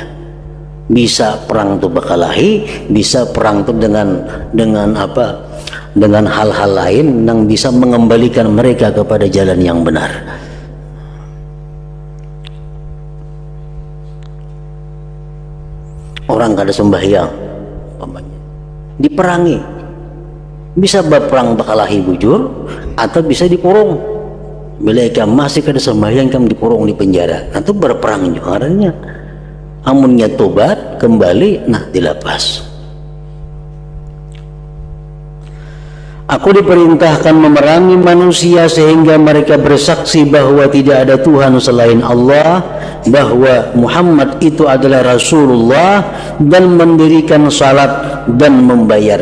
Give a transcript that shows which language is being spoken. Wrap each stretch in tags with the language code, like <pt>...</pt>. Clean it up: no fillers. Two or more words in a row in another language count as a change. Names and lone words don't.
<id>Bisa perang itu berkelahi, bisa perang itu dengan apa? Dengan hal-hal lain yang bisa mengembalikan mereka kepada jalan yang benar.</id> <bjn>Orang kada sembahyang diperangi, bisa berperang berkelahi bujur atau bisa dikurung. Bila ikam masih kada sembahyang, ikam dikurung di penjara, itu berperang juga karena amunnya tobat kembali, nah dilepas.</bjn> <id>Aku diperintahkan memerangi manusia sehingga mereka bersaksi bahwa tidak ada Tuhan selain Allah, bahwa Muhammad itu adalah Rasulullah, dan mendirikan salat dan membayar.</id>